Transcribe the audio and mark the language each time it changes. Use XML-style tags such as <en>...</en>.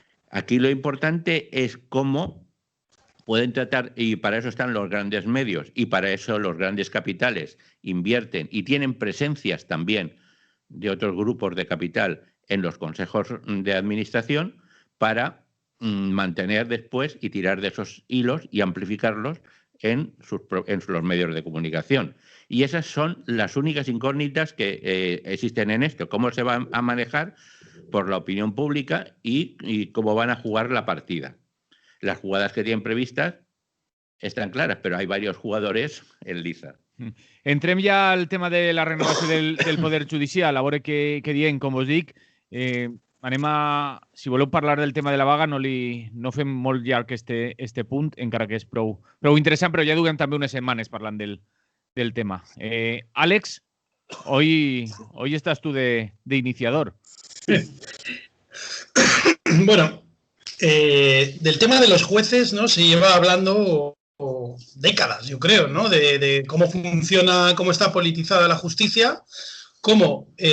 <es>Aquí lo importante es cómo pueden tratar, y para eso están los grandes medios, y para eso los grandes capitales invierten y tienen presencias también de otros grupos de capital en los consejos de administración, para mantener después y tirar de esos hilos y amplificarlos en los medios de comunicación. Y esas son las únicas incógnitas que existen en esto. ¿Cómo se va a manejar por la opinión pública y cómo van a jugar la partida? Las jugadas que tienen previstas están claras, però hay varios jugadores en liza.</es> <ca>Entrem ja al tema de la renovació del Poder Judicial, a veure què diem, com us dic. Anem a... Si voleu parlar del tema de la vaga, no fem molt llarg este punt, encara que és prou interessant, però ja duguem també unes setmanes parlant del tema.</ca> <es>Àlex, hoy estás tú de iniciador. Bueno, del tema de los jueces, ¿no? Se lleva hablando décadas, yo creo, ¿no? De cómo funciona, cómo está politizada la justicia, cómo</es>